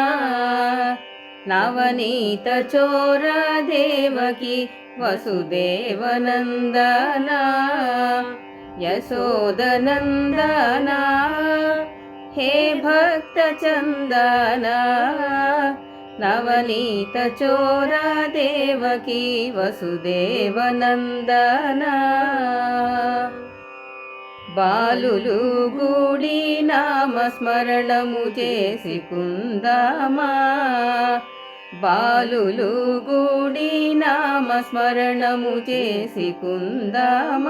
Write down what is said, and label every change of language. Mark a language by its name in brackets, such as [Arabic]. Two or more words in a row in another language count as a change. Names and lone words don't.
[Sanskrit] नवनीत चोर देवकी वसुदेव नंदना। यशोद नंदना हे भक्त चंदना। नवनीत चोर देवकी वसुदेव नंदना। [Telugu] బాలులు గూడి నామస్మరణము చేసి కుందామా। బాలులు గూడి నామస్మరణము చేసి కుందామా।